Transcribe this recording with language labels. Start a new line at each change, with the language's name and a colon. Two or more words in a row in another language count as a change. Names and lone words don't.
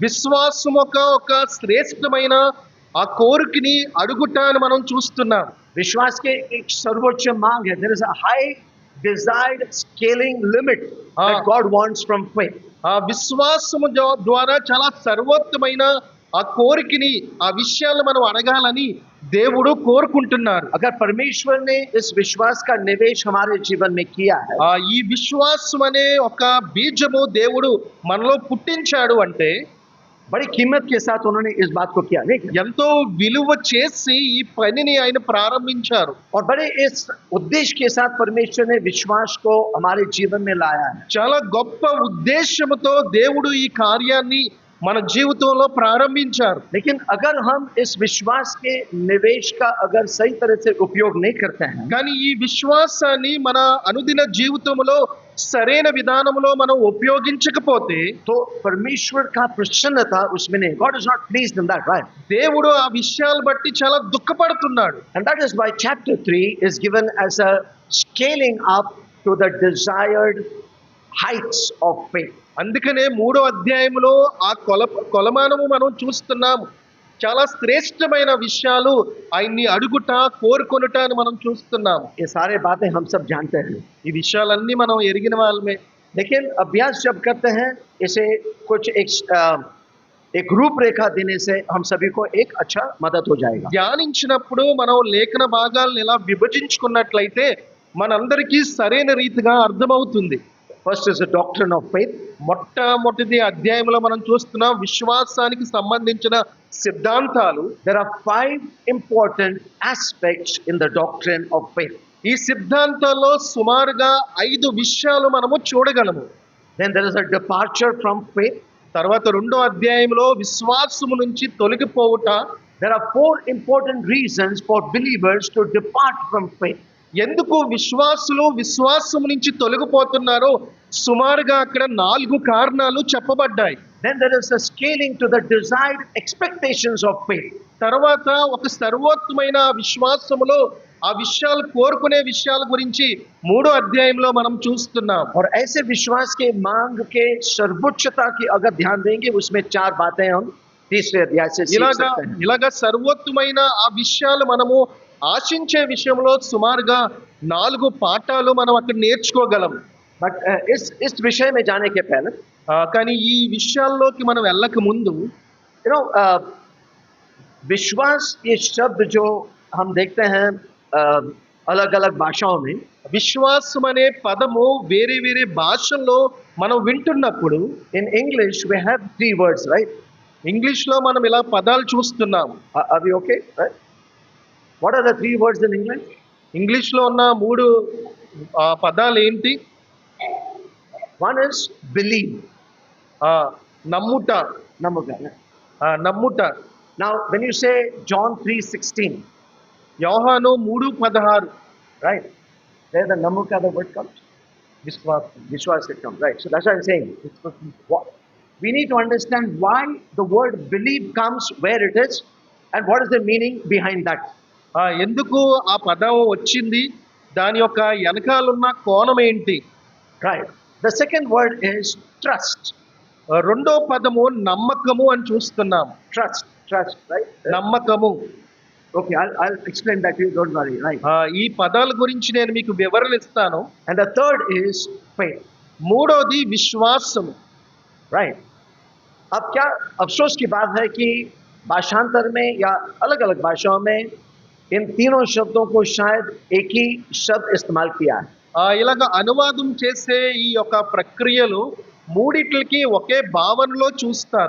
Telugu: విశ్వాసం ఒక శ్రేష్టమైన ఆ కోరికని అడుగుట అని మనం చూస్తున్నాం.
Hindi: विश्वास के एक सर्वोच्च मांग है.
English: There is a high desired scaling limit that God wants from faith.
Telugu: ఆ విశ్వాసము ద్వారా చాలా సర్వోత్తమైన ఆ కోరికని, ఆ విషయాలు మనం అడగాలని దేవుడు కోరుకుంటున్నారు.
Hindi: अगर परमेश्वर ने इस विश्वास का निवेश हमारे जीवन में किया है,
Telugu: ఈ విశ్వాసం అనే ఒక బీజము దేవుడు మనలో పుట్టించాడు అంటే
Hindi: बड़ी कीमत के साथ उन्होंने इस बात को किया, नहीं?
Telugu: ఎంతో విలువ చేసి ఈ పనిని ఆయన ప్రారంభించారు.
Hindi: और बड़े इस उद्देश्य के साथ परमेश्वर ने विश्वास को हमारे जीवन में लाया है.
Telugu: చాలా గొప్ప ఉద్దేశముతో దేవుడు ఈ కార్యాన్ని మన జీవితంలో ప్రారంభించారు.
Hindi: लेकिन अगर हम इस विश्वास के निवेश का अगर सही तरह से उपयोग नहीं करते हैं,
Telugu: కానీ ఈ విశ్వాసాన్ని మన అనుదిన జీవితంలో సరైన విధానంలో మనం ఉపయోగించకపోతే
Hindi: तो परमेश्वर का प्रसन्नता उसमें नहीं.
English: God is not pleased in that, right?
Telugu: దేవుడు ఆ విషయాలు బట్టి చాలా దుఃఖపడుతున్నాడు.
English: And that is why chapter 3 is given as a scaling up to the desired heights of faith.
Telugu: అందుకనే 3వ అధ్యాయంలో ఆ కొలమానము మనం చూస్తున్నాము. చాలా శ్రేష్టమైన విషయాలు ఆయన్ని అడుగుట కోరుకొనుట అని మనం చూస్తున్నాము.
Hindi: ये सारे बातें हम सब जानते हैं,
Telugu: ఈ విషయాలన్నీ మనం ఎరిగిన వాళ్ళమే.
Hindi: लेकिन अभ्यास जब करते हैं इसे कुछ एक रूपरेखा देने से हम सभी को एक अच्छा मदद हो जाएगा.
Telugu: ధ్యానించినప్పుడు మనం లేఖన భాగాలను ఇలా విభజించుకున్నట్లయితే మనందరికీ సరైన రీతిగా అర్థమవుతుంది.
English: First is the doctrine of faith.
Telugu: మొట్టమొదటి అధ్యాయంలో మనం చూస్తున్నాం విశ్వాసానికి సంబంధించిన సిద్ధాంతాలు.
English: There are 5 important aspects in the doctrine of faith.
Telugu: ఈ సిద్ధాంతాల్లో సుమారుగా 5 విషయాలు మనము చూడగలము.
English: Then there is a departure from faith.
Telugu: తర్వాత 2వ అధ్యాయంలో విశ్వాసము నుంచి తొలగిపోవుట.
English: There are 4 important reasons for believers to depart from faith.
Telugu: ఎందుకు విశ్వాసులు విశ్వాసము నుంచి తొలగిపోతున్నారో సుమారుగా అక్కడ 4 కారణాలు చెప్పబడ్డాయి.
English: Then there is a scaling to the desired expectations of faith.
Telugu: తర్వాత ఒక సర్వోత్తమైన విశ్వాసములో ఆ విషయాలు కోరుకునే విషయాల గురించి 3వ అధ్యాయంలో మనం చూస్తున్నాం.
Hindi: और ऐसे विश्वास के मांग के सर्वोच्चता की अगर ध्यान देंगे उसमें 4 बातें हम तीसरे अध्याय से सीख सकते हैं.
Telugu: ఇలాగా సర్వోత్తమైన ఆ విషయాలు మనము ఆశించే విషయంలో సుమారుగా 4 పాఠాలు మనం అక్కడ నేర్చుకోగలం.
Hindi: बट इस विषय में जाने के पहले
Telugu: కానీ ఈ విషయాల్లోకి మనం వెళ్ళక ముందు
English: you know
Hindi: विश्वास ये शब्द जो हम देखते हैं अलग अलग भाषाओं में,
Telugu: విశ్వాసం అనే పదము వేరే వేరే భాషల్లో మనం వింటున్నప్పుడు
English: in English we have 3 words, right?
Telugu: ఇంగ్లీష్లో మనం ఇలా పదాలు చూస్తున్నాం.
English: Are we okay, right? What are the 3 words in English?
Telugu: ఇంగ్లీష్లో ఉన్న 3 పదాలు ఏంటి?
English: One is believe.
Telugu: నమ్ముట. నమ్ముట.
English: Now when you say John 3:16,
Telugu: యోహాను 3:16,
English: right? There the namuka the word comes. Vishwas it comes, right? So that's what I'm saying. We need to understand why the word believe comes where it is and what is the meaning behind that.
Telugu: ఎందుకు ఆ పదం వచ్చింది, దాని యొక్క వెనకాలన్న కోణం ఏంటి?
English: Right. The second word is trust.
Telugu: రెండో పదము నమ్మకము అని చూస్తున్నాం.
English: Trust, right?
Telugu: నమ్మకము.
English: Okay, I'll explain that to you, don't worry, right?
Telugu: ఈ పదాల గురించి నేను మీకు వివరణ ఇస్తాను.
English: And the third is faith.
Telugu: మూడోది విశ్వాసము.
English: Right.
Hindi: अब क्या अफसोस की बात है कि भाषांतर में या अलग अलग भाषाओं में इन तीनों शब्दों को शायद एक ही शब्द इस्तेमाल किया है.
Telugu: ఇలాగ అనువాదం చేసే ఈ యొక్క ప్రక్రియలు మూడిట్లకి ఒకే భావనలో చూస్తారు.